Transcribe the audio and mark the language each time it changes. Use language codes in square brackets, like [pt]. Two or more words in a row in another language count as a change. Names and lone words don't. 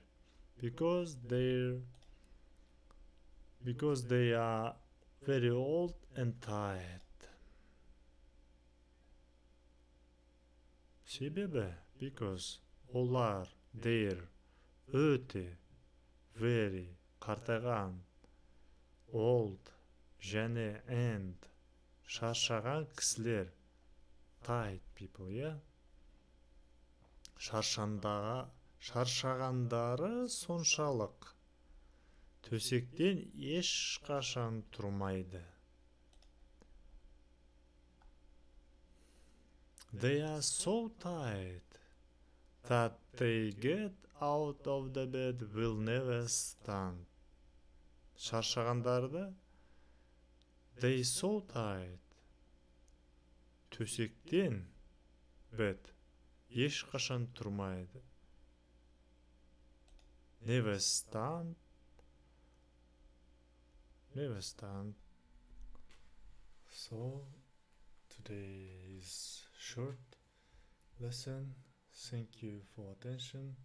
[en] Because they are very old and tired. [kk] Себебі, because олар, their, өте, very, қартайған, old, және and, шаршаған кісілер, [en] tired people, yeah? [kk] Шаршағандары соншалық төсектен ешқашан тұрмайды. [en] They are so tired that they get out of the bed will never stand. [kk] Шаршағандарды [en] they so tired [kk] төсектен bed ешқашан тұрмайды. [en] Never stand. So today is short lesson. Thank you for attention.